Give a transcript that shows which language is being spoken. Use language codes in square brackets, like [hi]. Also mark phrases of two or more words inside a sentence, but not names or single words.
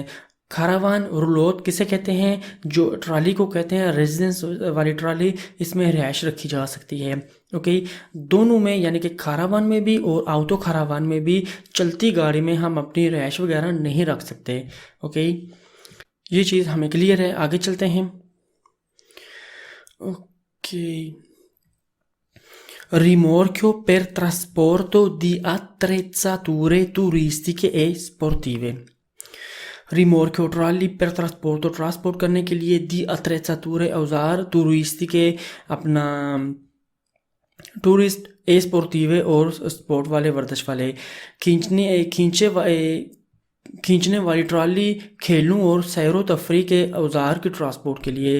[it] caravan roulotte [hi] किसे कहते हैं? जो ट्रॉली को कहते हैं रेजिडेंस वाली ट्रॉली, इसमें रिहाइश रखी जा सकती है। ओके दोनों में यानी कि खारावान में भी और [it] auto caravan [hi] में भी चलती गाड़ी में हम अपनी रिहाइश वगैरह नहीं रख सकते। ओके ये चीज़ हमें क्लियर है। आगे चलते हैं। Ok. [it] Rimorchio per trasporto di attrezzature turistiche e sportive। [hi] रिमोर्क्यो ट्रॉली पर ट्रांसपोर्ट करने के लिए [it] di attrezzature [hi] औजार टूरिस्टिके अपना टूरिस्ट [it] e sportive [hi] और स्पोर्ट वाले वर्जिश वाले खींचने वाली ट्रॉली खेलों और सैरो तफरी के औजार की ट्रांसपोर्ट के लिए।